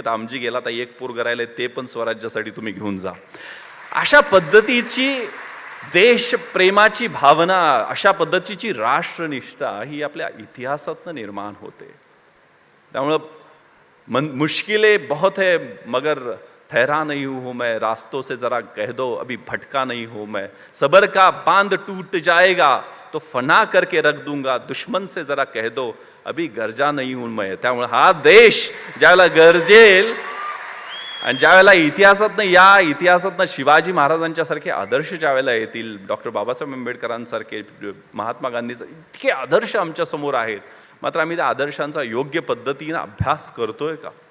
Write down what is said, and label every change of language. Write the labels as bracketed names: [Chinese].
[Marathi] रामजी गेला तर 1 पोर करायला, ते पण स्वराज्यासाठी तुम्ही घेऊन जा. अशा पद्धतीची देशप्रेमाची भावना, अशा पद्धतीची राष्ट्रनिष्ठा ही आपल्या इतिहासातनं निर्माण होते. त्यामुळं [Hindi] मुश्किलें बहुत है मगर ठहरा नहीं हूँ मैं, रास्तों से जरा कह दो अभी भटका नहीं हूँ मैं, सबर का बांध टूट जाएगा तो फना करके रख दूंगा, दुश्मन से जरा कह दो अभी गरजा नहीं हूँ मैं. [Marathi] त्यामुळे हा देश ज्यावेळेला गरजेल आणि ज्यावेळेला इतिहासातनं शिवाजी महाराजांच्या सारखे आदर्श ज्यावेळेला येतील, डॉक्टर बाबासाहेब आंबेडकरांसारखे, महात्मा गांधीचे इतके आदर्श आमच्या समोर आहेत, मात्र आम्ही त्या आदर्शांचा योग्य पद्धतीने अभ्यास करतोय का?